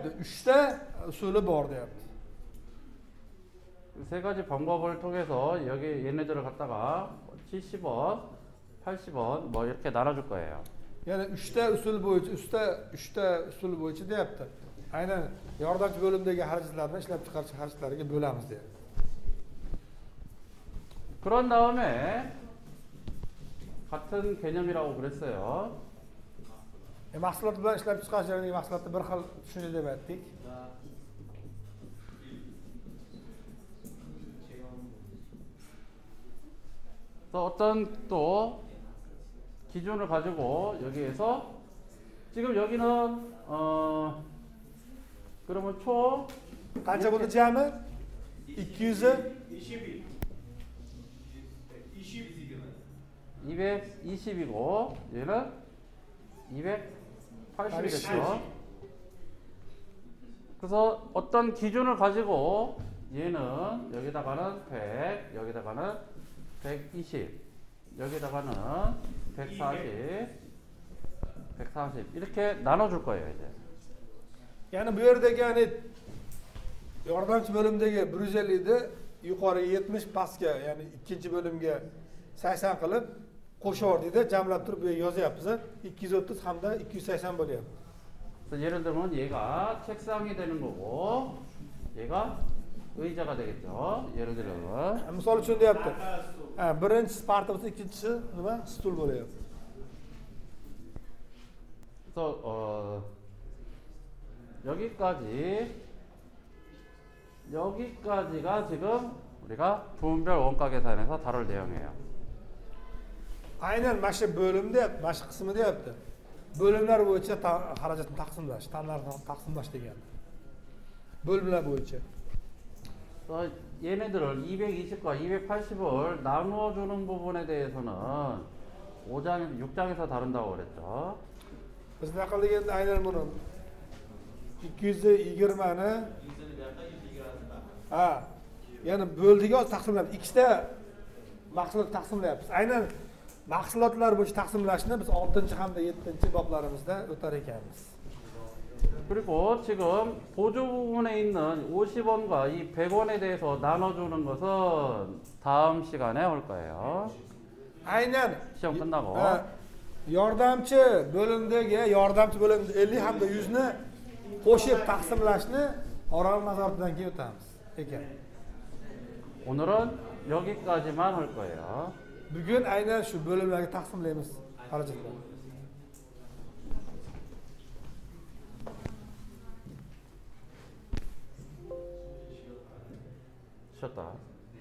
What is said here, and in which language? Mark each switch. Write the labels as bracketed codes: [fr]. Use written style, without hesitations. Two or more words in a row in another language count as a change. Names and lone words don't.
[uz] 3 ta usuli bor deyapti. [ko] 세 가지 방법을 통해서 여기 얘네들을 갖다가 70원, 80원 뭐 이렇게 나눠줄 거예요. [uz] Ya'ni 3 ta usul bo'yicha, 3 ta usul bo'yicha deyapti. Aynan yordamchi bo'limdagi xarajatlarni ishlab chiqarish xarajatlariga bo'lamiz deyapti. [ko] 그런 다음에 같은 개념이라고 그랬어요. [uz] Mahsulot bilan ishlab chiqarish jarayoniga mahsulotni bir xil tushuncha deb aytdik. [ko] 또 어떤 또 기준을 가지고 여기에서 지금 여기는 그러면 총 [uz] Qancha bo'ldi jami? 200 [ko] 220이고 얘는 280이겠죠. 그래서 어떤 기준을 가지고 얘는 여기다가는 100, 여기다가는 120, 여기다가는 140, 140 이렇게 나눠줄 거예요 이제. [uz] Ya'ni bu yerdagi ya'ni yordamchi bo'limdagi 150 ni yuqoriga 70, pastga ya'ni ikkinchi bo'limga 80 qilib qo'shordida jamlab turib bu yerga yozyapmiz. 230 hamda 280 bo'lyapti. [ko] 그래서 예를 들면 얘가 책상이 되는 거고 얘가 의자가 되겠죠. 예를 들면 [uz] Misol uchun deyapti. Birinchisi parta bo'lsa, ikkinchisi nima? Stul bo'lyapti. [ko] 그래서 여기까지가 지금 우리가 부문별 원가 계산에서 다룰 내용이에요. [uz] Aynan mana shu bo'limda, mana shu qismi deyapti. bo'limlar bo'yicha xarajatni taqsimlash, tanlarni taqsimlash degani. bo'limlar bo'yicha. [ko] 얘네들을 220과 280을 나누어 주는 부분에 대해서는 5장, 6장에서 다룬다고 그랬죠. [uz] Biz nima qildik endi aynan buni 220ni ha, ya'ni bo'ldiga taqsimlayapmiz. Ikkita mahsulot taqsimlayapmiz. Aynan mahsulotlar bo'yicha taqsimlashni biz 6 hamda 7 boblarimizda o'tar ekanmiz. [ko] 그리고 지금 보조 부분에 있는 50원과 이 100원에 대해서 나눠주는 것은 다음 시간에 올 거예요. [uz] Aynan [ko] 시험 끝나고. [uz] yordamchi bo'limdagi yordamchi bo'lim 50 hamda 100 ni qo'shib taqsimlashni oraliq nazoratidan keyin o'tamiz ekan. [ko] 오늘은 여기까지만 할 거예요. [uz] Bugun aynan shu bo'limlarga taqsimlaymiz xarajatlarni. [ko] 쉬었다.